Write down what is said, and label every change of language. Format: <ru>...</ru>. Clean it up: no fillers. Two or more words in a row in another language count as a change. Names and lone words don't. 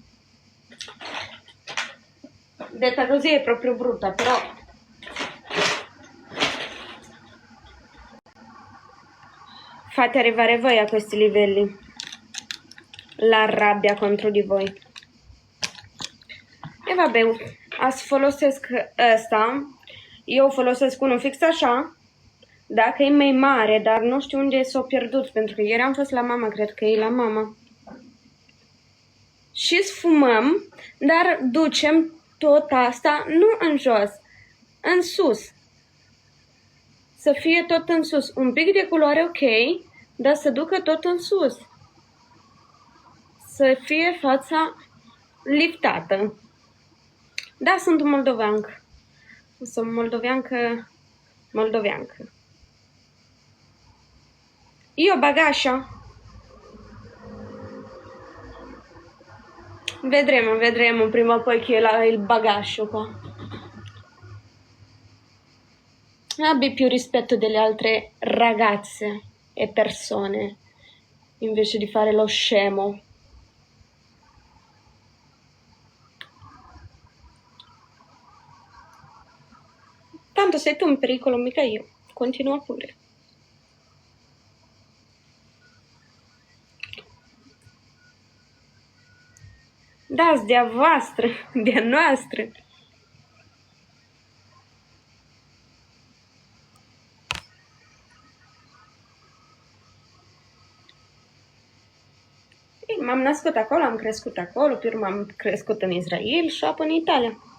<it>Detta così è proprio brutta, però fate arrivare voi a questi livelli la rabbia contro di voi. E vabbè,</it> <ro>azi folosesc ăsta. Eu folosesc unul fix așa. Dacă e mai mare, dar nu știu unde s-a pierdut, pentru că ieri am fost la mama, cred că e la mama. Și sfumăm, dar ducem tot asta nu în jos, în sus. Să fie tot în sus. Un pic de culoare ok, dar să ducă tot în sus. Să fie fața liftată. Da, sunt moldoveancă. Sunt moldoveancă.</ro> <it>Io bagascia. Vedremo prima o poi chi è il bagascio qua. Abbi più rispetto delle altre ragazze e persone, invece di fare lo scemo. Tanto sei tu in pericolo, mica io. Continua pure.</it> <ro>Da, de-a voastră, de-a noastră. M-am născut acolo, am crescut acolo, pe urmă am crescut în Israel și apoi în Italia.</ro>